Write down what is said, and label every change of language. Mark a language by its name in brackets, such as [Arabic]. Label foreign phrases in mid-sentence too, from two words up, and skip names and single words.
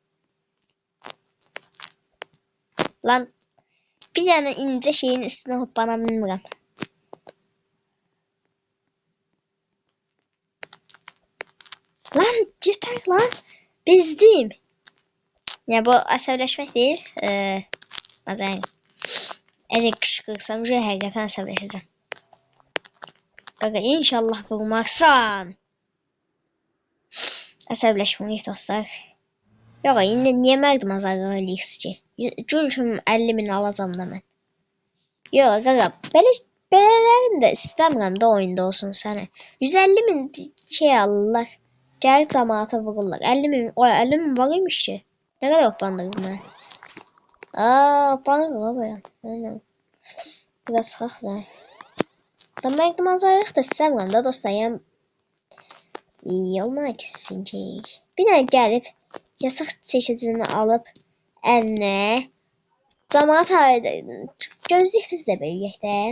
[Turkish] Lan bir tane ince şeyin üstüne hoppanabilirim. Lan yeter lan. Bezdim. Ya bu əsəbləşmək değil. Bazen eğer kışkırtsam şu hakikaten əsəbləşəcəm. [Azerbaijani] Qaqa inşallah vurmazsan. Əsəbləşməyik dostlar. Yox, indi niyə mərdim azarı eləyik ki? Gün 50.000 alacam da mən. Yox, qaqa, belələrini də istəmirəm də oyunda olsun sənə. 150.000 şey alırlar. Gəlir cəmaata vururlar. 50.000 var imiş ki. [Turkish] Ne kadar hoppandık ben? Hoppandık la baya. Aynen. Biraz kalk lan. Ben belki mazarlık da istemiyorum da dostlar. Yani iyi olmak istiyorum. Bir tane gelip yasak çeşidini alıp eline camaat halinde gözlük biz de büyüyek de.